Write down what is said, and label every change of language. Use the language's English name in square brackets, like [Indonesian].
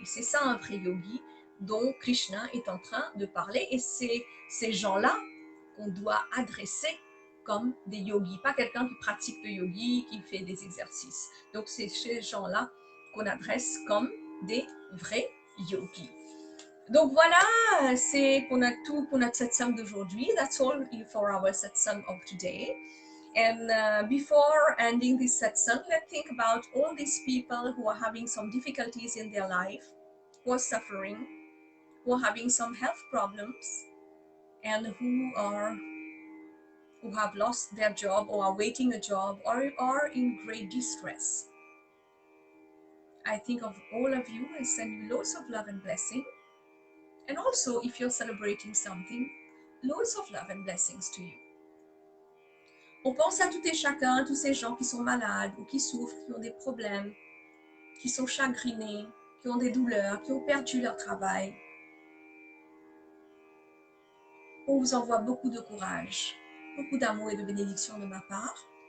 [French] C'est ça un vrai yogi dont Krishna est en train de parler, et c'est ces gens-là qu'on doit adresser comme des yogis, pas quelqu'un qui pratique le yogi, qui fait des exercices. Donc c'est ces gens-là qu'on adresse comme des vrais yogis. Donc voilà, c'est pour notre satsang d'aujourd'hui. [English] That's all for our satsang of today. And before ending this satsang, let's think about all these people who are having some difficulties in their life, who are suffering, who are having some health problems, and who have lost their job or are waiting a job or are in great distress. I think of all of you and send you loads of love and blessing. And also, if you're celebrating something, loads of love and blessings to you. [French] On pense à tout et chacun, tous ces gens qui sont malades ou qui souffrent, qui ont des problèmes, qui sont chagrinés, qui ont des douleurs, qui ont perdu leur travail. On vous envoie beaucoup de courage, beaucoup d'amour et de bénédictions de ma part.